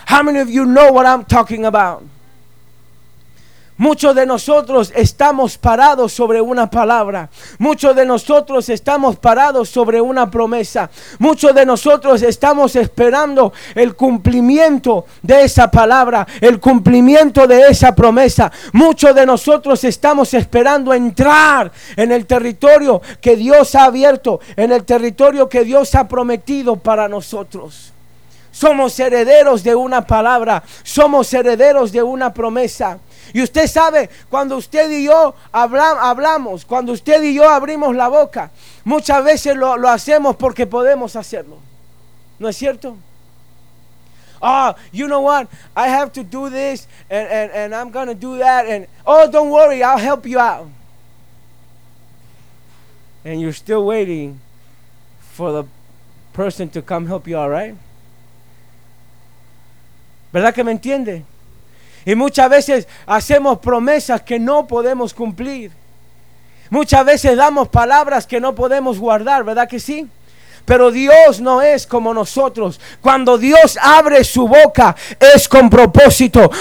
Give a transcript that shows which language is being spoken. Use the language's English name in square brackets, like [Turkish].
[English] How many of you know what I'm talking about? [Spanish] Muchos de nosotros estamos parados sobre una palabra. Muchos de nosotros estamos parados sobre una promesa. Muchos de nosotros estamos esperando el cumplimiento de esa palabra, el cumplimiento de esa promesa. Muchos de nosotros estamos esperando entrar en el territorio que Dios ha abierto, en el territorio que Dios ha prometido para nosotros. Somos herederos de una palabra. Somos herederos de una promesa. Y usted sabe, cuando usted y yo hablamos, cuando usted y yo abrimos la boca, muchas veces lo hacemos porque podemos hacerlo. ¿No es cierto? [English] Oh, you know what? I have to do this and I'm going to do that. And oh, don't worry, I'll help you out. And you're still waiting for the person to come help you, all right? [Spanish] ¿Verdad que me entiende? Y muchas veces hacemos promesas que no podemos cumplir. Muchas veces damos palabras que no podemos guardar, ¿verdad que sí? Pero Dios no es como nosotros. Cuando Dios abre su boca, es con propósito.